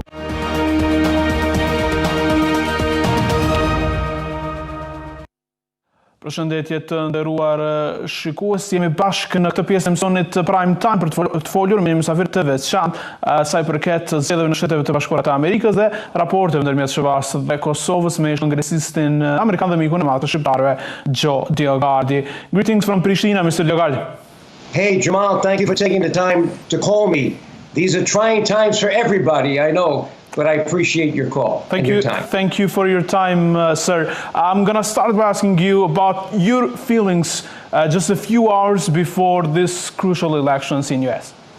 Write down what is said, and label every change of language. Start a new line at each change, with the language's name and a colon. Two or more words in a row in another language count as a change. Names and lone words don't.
Albanian: Përshëndetje të nderuar shikues, jemi bashkë në këtë pjesë e emisionit Prime Time për të folur me një mysafir të veçantë sa i përket zgjedhjeve në Shtetet e Bashkuara të Amerikës dhe raporteve ndërmjet SBA-s dhe Kosovës me kongresistin amerikan dhe mikun e madh të shqiptarëve, DioGuardi.
English: Greetings from Pristina, Mr. DioGuardi. Hey Jamal, thank you for taking the time to call me. These are trying times for everybody, I know. But I appreciate your call and your time. Thank you for your time, sir. I'm going to start by asking you about your feelings just a few hours before this crucial elections in US.